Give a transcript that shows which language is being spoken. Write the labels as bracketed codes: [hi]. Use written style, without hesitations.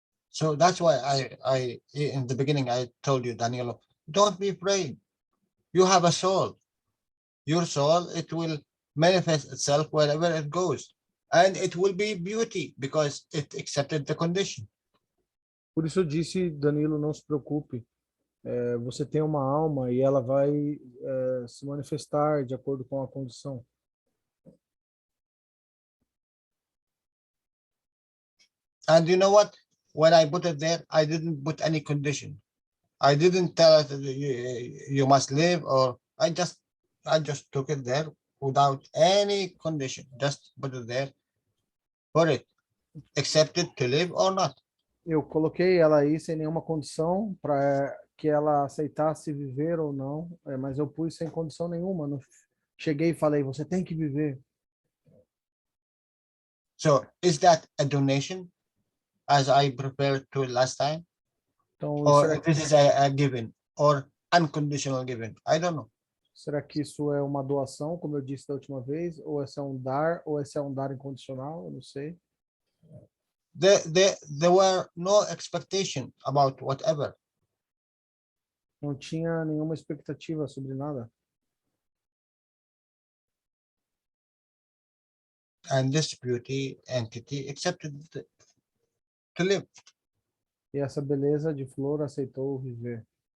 [en] So that's why I in the beginning I told you, Danilo, don't be afraid. You have a soul. Your soul, it will manifest itself wherever it goes, and it will be beauty because it accepted the condition. [pt] Por isso eu disse, Danilo, não se preocupe. Você tem uma alma e ela vai se manifestar de acordo com a condição. [en] And you know what? When I put it there, I didn't put any condition. I didn't tell it you must live, or I just took it there without any condition. Just put it there for it. Accepted to live or not. [pt] Eu coloquei ela aí sem nenhuma condição para que ela aceitasse viver ou não, mas eu pus sem condição nenhuma. Não cheguei e falei, você tem que viver. [en] So is that a donation, as I prepared to last time? [pt] Então, [en] Or this is a given, or unconditional given? I don't know. [pt] Será que isso é uma doação, como eu disse da última vez, ou esse é um dar, ou esse é um dar incondicional? Eu não sei. [en] There were no expectation about whatever. [pt] Não tinha nenhuma expectativa sobre nada. [en] And this beauty entity accepted to live. [pt] E essa beleza de flor aceitou viver.